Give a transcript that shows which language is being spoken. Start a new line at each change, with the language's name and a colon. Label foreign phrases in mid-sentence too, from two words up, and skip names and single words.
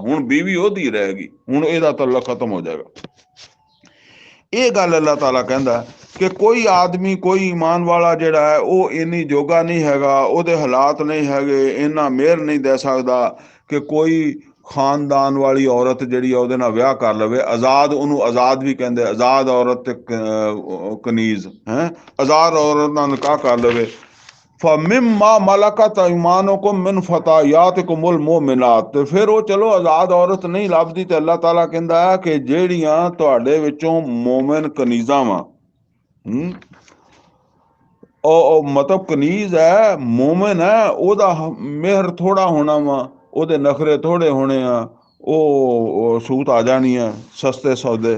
Punjabi: ਹੁਣ ਬੀਵੀ ਉਹਦੀ ਰਹੇਗੀ, ਹੁਣ ਇਹਦਾ ਤਲਕ ਖਤਮ ਹੋ ਜਾਏਗਾ। ਇਹ ਗੱਲ ਅੱਲਾਹ ਤਾਲਾ ਕਹਿੰਦਾ ਕਿ ਕੋਈ ਆਦਮੀ, ਕੋਈ ਈਮਾਨ ਵਾਲਾ ਜਿਹੜਾ ਹੈ, ਉਹ ਇੰਨੀ ਜੋਗਾ ਨਹੀਂ ਹੈਗਾ, ਉਹਦੇ ਹਾਲਾਤ ਨਹੀਂ ਹੈਗੇ, ਇੰਨਾ ਮਿਹਰ ਨਹੀਂ ਦੇ ਸਕਦਾ ਕਿ ਕੋਈ ਖਾਨਦਾਨ ਵਾਲੀ ਔਰਤ ਜਿਹੜੀ ਆ ਉਹਦੇ ਨਾਲ ਵਿਆਹ ਕਰ ਲਵੇ। ਆਜ਼ਾਦ, ਉਹਨੂੰ ਆਜ਼ਾਦ ਵੀ ਕਹਿੰਦੇ, ਆਜ਼ਾਦ ਔਰਤ ਤੇ ਕਨੀਜ਼ ਆਜ਼ਾਦ ਔਰਤ ਨਾਲ ਨਿਕਾਹ ਕਰ ਲਵੇ।
Arabic: فَمِمَّا مَلَكَتْ أَيْمَانُكُمْ مِنْ فَتَيَّاتِكُمُ الْمُؤْمِنَاتِ।
Punjabi: ਤੇ ਫਿਰ ਉਹ ਚਲੋ ਆਜ਼ਾਦ ਔਰਤ ਨਹੀਂ ਲੱਭਦੀ ਤੇ ਅੱਲਾਹ ਤਾਲਾ ਕਹਿੰਦਾ ਹੈ ਕਿ ਜਿਹੜੀਆਂ ਤੁਹਾਡੇ ਵਿੱਚੋਂ ਮੋਮਿਨ ਕਨੀਜ਼ਾਂ ਵਾ, ਉਹ ਮਤਲਬ ਕਨੀਜ਼ ਹੈ, ਮੋਮਿਨ ਹੈ, ਉਹਦਾ ਮਿਹਰ ਥੋੜਾ ਹੋਣਾ ਵਾ, ਉਹਦੇ ਨਖਰੇ ਥੋੜੇ ਹੋਣੇ ਆ, ਉਹ ਸੂਤ ਆ ਜਾਣੀ ਹੈ, ਸਸਤੇ ਸੌਦੇ।